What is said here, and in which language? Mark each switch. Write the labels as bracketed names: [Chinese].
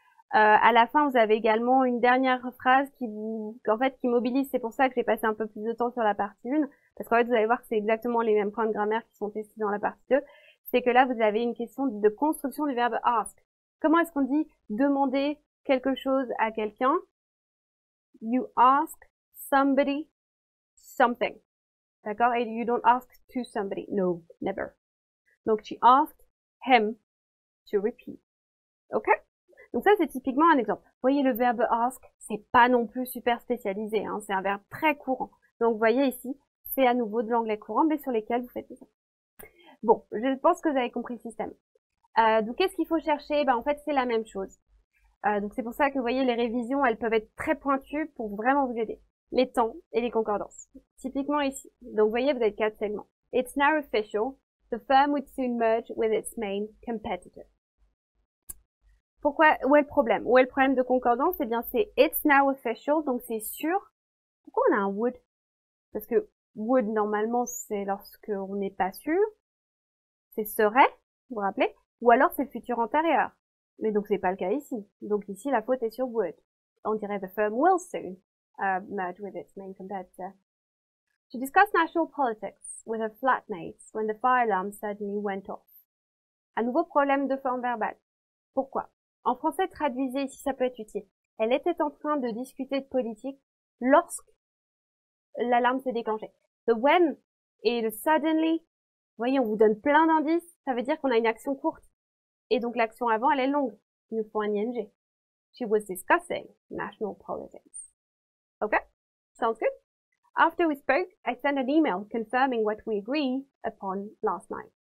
[French] À la fin, vous avez également une dernière phrase qui mobilise. C'est pour ça que j'ai passé un peu plus de temps sur la partie 1, parce qu'en fait, vous allez voir que c'est exactement les mêmes points de grammaire qui sont testés dans la partie 2. C'est que là, vous avez une question de construction du verbe ask. Comment est-ce qu'on dit demander quelque chose à quelqu'un? [English] You ask somebody something. D'accord? Et you don't ask to somebody. No, never. Donc, she asked him to repeat. Ok? [French] Donc ça, c'est typiquement un exemple. Vous voyez, le verbe ask, c'est pas non plus super spécialisé, hein, c'est un verbe très courant. Donc vous voyez ici, c'est à nouveau de l'anglais courant, mais sur lesquels vous faites ça. Bon, je pense que vous avez compris le système. Donc qu'est-ce qu'il faut chercher? En fait, c'est la même chose. Donc c'est pour ça que vous voyez, les révisions, elles peuvent être très pointues pour vraiment vous aider. Les temps et les concordances. Typiquement ici. Donc vous voyez, vous avez 4 segments. [English] It's now official. The firm would soon merge with its main competitor. [French] Pourquoi? Où est le problème? Où est le problème de concordance? Eh bien, c'est [English] it's now official, [French] donc c'est sûr. Pourquoi on a un would? Parce que would, normalement, c'est lorsque on n'est pas sûr. C'est serait, vous vous rappelez? Ou alors c'est le futur antérieur. Mais donc c'est pas le cas ici. Donc ici, la faute est sur would. On dirait [English] the firm will soon merge with its main competitor. To discuss national politics with her flatmates when the fire alarm suddenly went off. [French] Un nouveau problème de forme verbale. Pourquoi? En français, traduisez ici, ça peut être utile. Elle était en train de discuter de politique lorsque l'alarme s'est déclenchée. The when et le suddenly, vous voyez, on vous donne plein d'indices. Ça veut dire qu'on a une action courte. Et donc l'action avant, elle est longue. Il nous faut un ing. [English] She was discussing national politics. Okay? Sounds good? After we spoke, I sent an email confirming what we agreed upon last night.